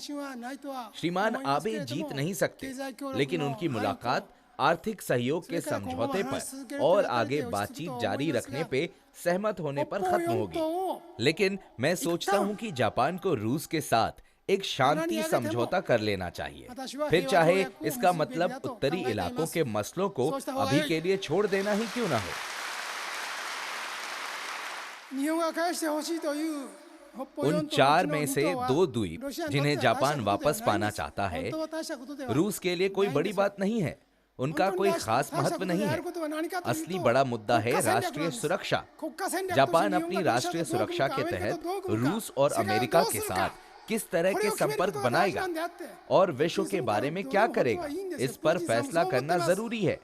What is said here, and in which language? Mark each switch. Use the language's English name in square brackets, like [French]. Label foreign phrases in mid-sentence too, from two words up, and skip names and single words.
[Hindi] श्रीमान आबे जीत नहीं सकते, लेकिन उनकी मुलाकात आर्थिक सहयोग के समझौते पर और आगे बातचीत जारी रखने पे सहमत होने पर खत्म होगी। लेकिन मैं सोचता हूं कि जापान को रूस के साथ एक शांति समझौता कर लेना चाहिए, फिर चाहे इसका मतलब उत्तरी इलाकों के मसलों को अभी के लिए छोड़ देना ही क्यों ना हो। [Japanese] 日本が返してほしいという北方 [Hindi] उन [Japanese] 四島 [Hindi] चार [Japanese] の [Hindi] में [Japanese] 2 [Hindi] से [Japanese] 島は [Hindi] दो द्वीप [Japanese] ロシアにとって [Hindi] जिन्हें [Japanese] は大した [Hindi] जापान [Japanese] ことでは [Hindi] वापस [Japanese] ないん [Hindi] पाना [Japanese] です。 [Hindi] चाहता है, [Japanese] 本当は大したことでは [Hindi] रूस के लिए कोई [Japanese] ないん [Hindi] बड़ी [Japanese] ですよ。 [Hindi] बात नहीं है। उनका कोई खास महत्व नहीं है। असली बड़ा मुद्दा है राष्ट्रीय सुरक्षा। जापान अपनी राष्ट्रीय सुरक्षा के तहत रूस और अमेरिका के साथ किस तरह के संपर्क बनाएगा और विश्व के बारे में क्या करेगा, इस पर फैसला करना जरूरी है।